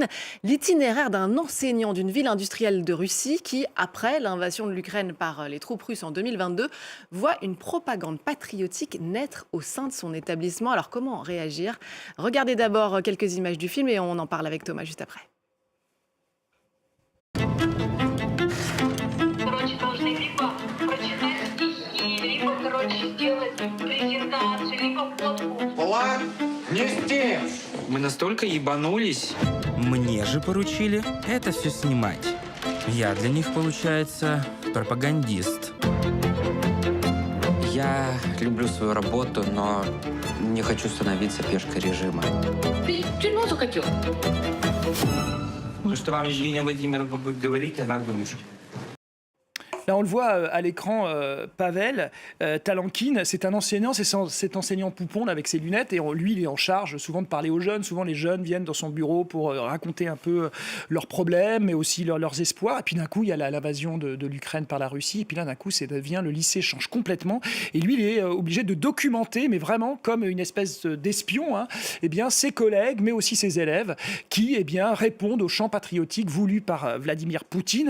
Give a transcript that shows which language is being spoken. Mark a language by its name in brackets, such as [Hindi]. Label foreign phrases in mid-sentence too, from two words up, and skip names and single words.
[French] L'itinéraire d'un enseignant d'une ville industrielle de Russie qui, après l'invasion de l'Ukraine par les troupes russes en 2022, voit une propagande patriotique naître au sein de son établissement. Alors comment réagir ? Regardez d'abord quelques images du film et on en parle avec Thomas juste après. [Russian] Мы настолько ебанулись. Мне же поручили это все снимать. Я для них, получается, пропагандист. Я люблю свою работу, но не хочу становиться пешкой режима. Ты в тюрьму захотел? Ну, что вам Евгения Владимировна будет говорить, она вынуждена. [French] Là, on le voit à l'écran, Pavel Talankin, c'est un enseignant, c'est cet enseignant poupon là, avec ses lunettes, et lui, il est en charge souvent de parler aux jeunes. Souvent, les jeunes viennent dans son bureau pour raconter un peu leurs problèmes, mais aussi leurs espoirs. Et puis d'un coup, il y a l'invasion de l'Ukraine par la Russie, et puis là, d'un coup, le lycée change complètement, et lui, il est obligé de documenter, mais vraiment comme une espèce d'espion, eh bien, ses collègues, mais aussi ses élèves, qui répondent au chant patriotique voulu par Vladimir Poutine.